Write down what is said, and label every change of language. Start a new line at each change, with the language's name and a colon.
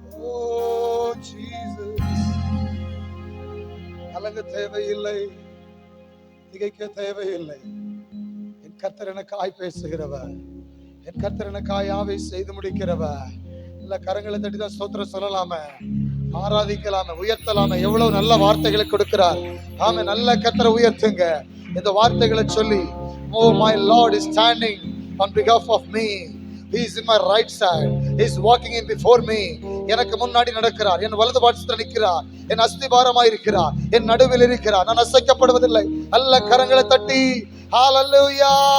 Tamil: Oh Jesus, கலங்க தேவையில்லை, திகைக்க தேவையில்லை. என் கர்த்தர் எனக்காய் பேசுகிறவர், என் கர்த்தர் எனக்காய் யாவை செய்து முடிக்கிறவர். இல்ல கரங்களை தட்டி தான் ஸ்தோத்திரம் சொல்லலாமே, ஆராதிக்கலாமே, உயர்த்தலாமே. எவ்வளவு நல்ல வார்த்தைகளை கொடுக்கிறார். ஆமே, நல்ல கர்த்தரை உயர்த்துங்க. இந்த வார்த்தைகளை சொல்லி,
English: oh my Lord is standing on behalf of me, he is in my right side, he is walking in before me.
Tamil: எனக்கு முன்னாடி நடக்கிறார், என் வலது பாட்சத்தில் நிற்கிறார், என் அஸ்திபாரமாய் இருக்கிறார், என் நடுவில் இருக்கிறார், நான் அசைக்கப்படுவதில்லை. நல்ல கரங்களை தட்டி ஹalleluya.